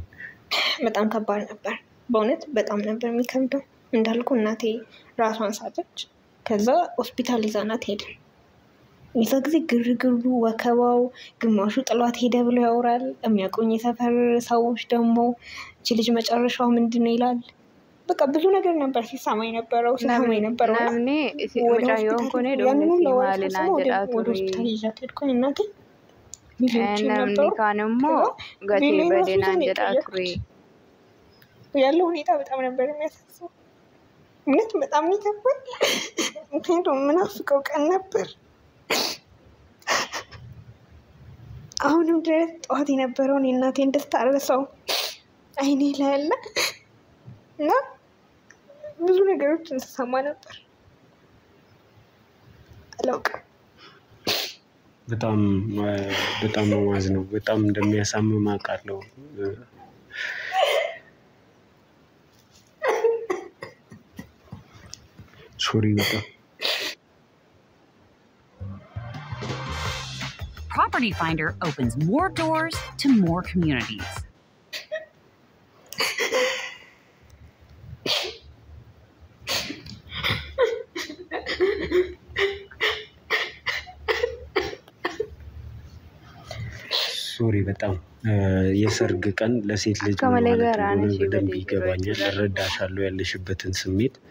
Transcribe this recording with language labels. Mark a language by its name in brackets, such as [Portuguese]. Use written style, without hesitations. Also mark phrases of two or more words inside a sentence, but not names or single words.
[Amharic] በጣም ከባድ ነበር። በእውነት በጣም ነበር የሚከብደው። እንዳልኩ እናቴ ራሷን ሳተች። ከዛ ሆስፒታል ይዛናት ሄድን። የዛ ጊዜ ግርግሩ ወከባው፣ ግማሹ ጥሏት ሄደ ብሎ ያወራል። የሚያውቁኝ የሰፈር ሰዎች ደግሞ እቺ ልጅ መጨረሻው ምንድን ነው ይላል። በቃ ብዙ ነገር ነበር ሲሰማኝ ነበረው ሲሰማኝ ነበረው። [Oromo] namni mucaayyoon kun [Amharic] ወደ ሆስፒታል ይዣት ሄድኩኝ። እናቴ [Oromo] namni kaan immoo gatee badeenaan jedhaa ture. [Amharic] ያለው ሁኔታ በጣም ነበር የሚያሳስበው። እውነት በጣም ይከብዳል። ምክንያቱም ምናፍቀው ቀን ነበር። አሁንም ድረስ ጠዋት የነበረውን የእናቴን ደስታ አልረሳውም። አይኔ ላይ ያለ እና ብዙ ነገሮችን ስሰማ ነበር። አላውቅም። በጣም ነው ማዝነው። በጣም እንደሚያሳምም አውቃለሁ። ሶሪ በጣም [English] Property Finder opens more doors to more communities. [Amharic] ሶሪ በጣም የሰርግ ቀን ለሴት ልጅ ማለት ነው በደንብ ይገባኛል። እረዳሻለሁ